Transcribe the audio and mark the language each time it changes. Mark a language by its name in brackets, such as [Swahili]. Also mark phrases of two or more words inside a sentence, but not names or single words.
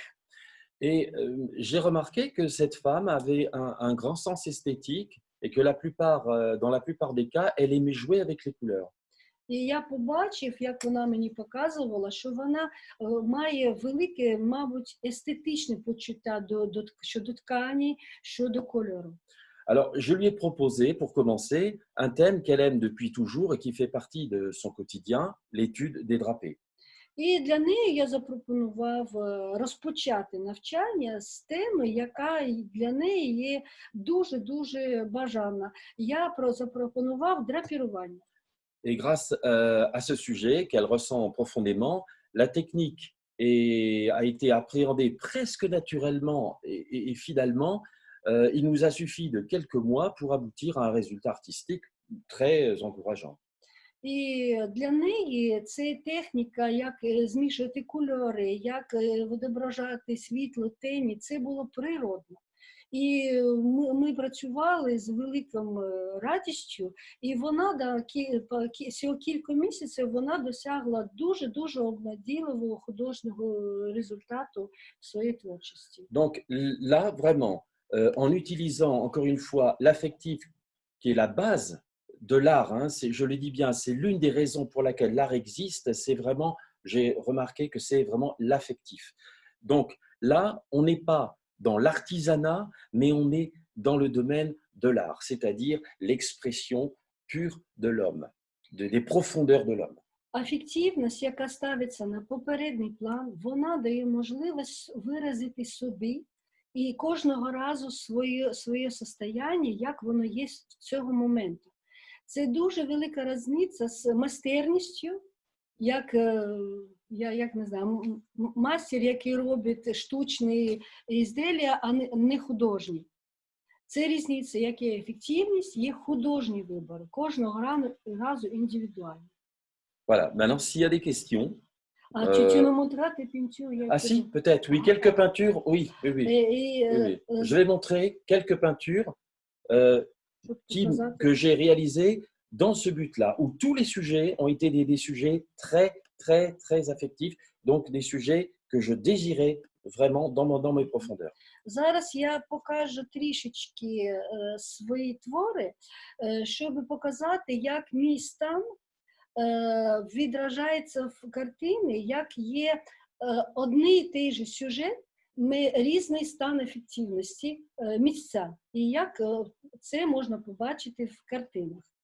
[French] Et j'ai remarqué que cette femme avait un grand sens esthétique et que dans la plupart des cas, elle aimait jouer avec les couleurs. [Ukrainian] І я побачив, як вона мені показувала, що вона має велике, мабуть, естетичне почуття щодо ткані, щодо кольору. [French] Alors, je lui ai proposé, pour commencer, un thème qu'elle aime depuis toujours et qui fait partie de son quotidien, l'étude des drapés. [Ukrainian] І для неї я запропонував розпочати навчання з теми, яка для неї є дуже-дуже бажана. Я запропонував драпірування. [French] Et grâce à ce sujet qu'elle ressent profondément, la technique a été appréhendée presque naturellement et finalement, il nous a suffi de quelques mois pour aboutir à un résultat artistique très encourageant. [Ukrainian] І для неї це техніка, як змішувати кольори, як відображати світло, тіні, це було природно. І ми працювали з великою радістю, і вона всього кілька місяців вона досягла дуже-дуже обнадійливого художнього результату в своїй творчості. [French] Donc là, vraiment, en utilisant encore une fois l'affectif qui est la base de l'art, hein, je le dis bien, c'est l'une des raisons pour laquelle l'art existe, c'est vraiment, j'ai remarqué que c'est vraiment l'affectif. Donc là, on n'est pas dans l'artisanat, mais on est dans le domaine de l'art, c'est-à-dire l'expression pure de l'homme, des profondeurs de l'homme. [Ukrainian] Афективність, яка ставиться на попередній план, вона дає можливість виразити собі і кожного разу своє состояння, як воно є з цього моменту. Це дуже велика різниця з майстерністю, як не знаю, мастер, який робить штучні ізділля, а не художні. Це різниця, як є ефективність, є художній вибір, кожного разу індивідуально. [French] Voilà, maintenant s'il y a des questions. Tu me montreras tes peintures? Ah si, peut-être, oui, quelques peintures, oui. Oui. Je vais montrer quelques peintures que j'ai réalisées dans ce but-là, où tous les sujets ont été des sujets très, très, très affectifs, donc des sujets que je désirais vraiment dans mes profondeurs. [Ukrainian] Зараз я покажу трішечки свої твори, щоб показати, як мій стан відражається в картині, як є одний і той же сюжет, різний стан ефективності місця, і як це можна побачити в картинах.